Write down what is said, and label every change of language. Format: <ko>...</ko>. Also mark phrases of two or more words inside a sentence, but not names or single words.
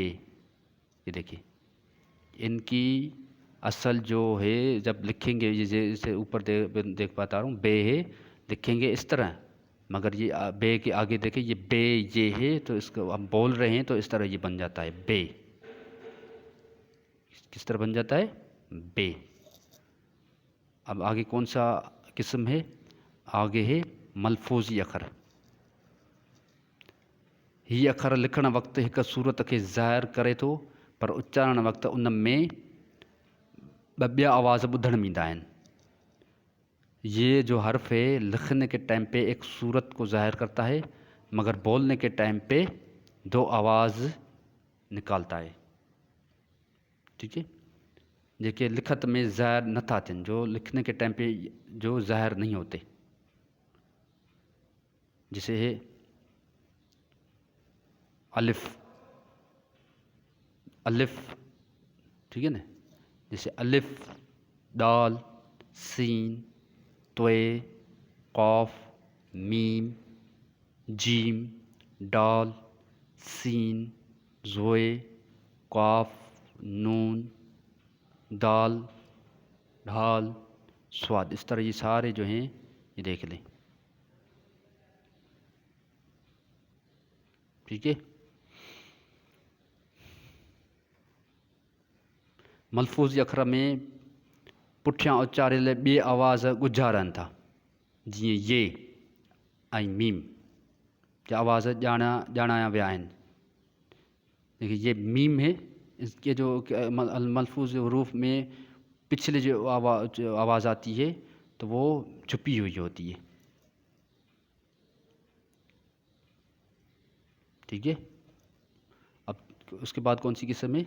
<hi>ये देखिए इनकी असल जो है, जब लिखेंगे जैसे ऊपर देख पाता हूँ, बे है, लिखेंगे इस तरह, मगर ये बे के आगे देखें, ये बे ये है, तो इसको हम बोल रहे हैं तो इस तरह ये बन जाता है बे। किस तरह बन जाता है? बे। अब आगे कौन सा किस्म है? आगे है मलफूजी अखर।</hi> <sd>ही अखर लिखण वक़्तु हिकु सूरत के ज़ाहिर करे थो, पर उच्चारण वक़्तु उन में ॿिया आवाज़ ॿुधण में ईंदा आहिनि।</sd> <hi>ये जो हर्फ है लिखने के टाइम पे एक सूरत को ज़ाहिर करता है, मगर बोलने के टाइम पे दो आवाज़ निकालता है। ठीक है,</hi> <sd>जेके लिखत में ज़ाहिर नथा थियनि,</sd> <hi>जो लिखने के टाइम पे जो ज़ाहिर नहीं होते, जैसे है अलिफ, अलिफ। ठीक है ना, जैसे अलिफ, दाल, सीन, त्वे, कौफ, मीम, जीम, डाल, सीन, ज़ोए, कौफ, नून, दाल, ढाल, स्वाद। इस तरह ये सारे जो हैं ये देख लें। ठीक है।</hi> <sd>मलफूज़ अखर में पुठियां उचारियल ॿिए आवाज़ ॻुझा रहनि था, जीअं ये ऐं मीम जा आवाज़ ॼाणाया विया आहिनि।</sd> <hi>देखिए ये मीम है, इसके जो मलफूज़ हरूफ में पिछले जो आवाज़ आती है तो वो छुपी हुई होती है। ठीक है। अब उसके बाद कौन सी किस्म है?</hi>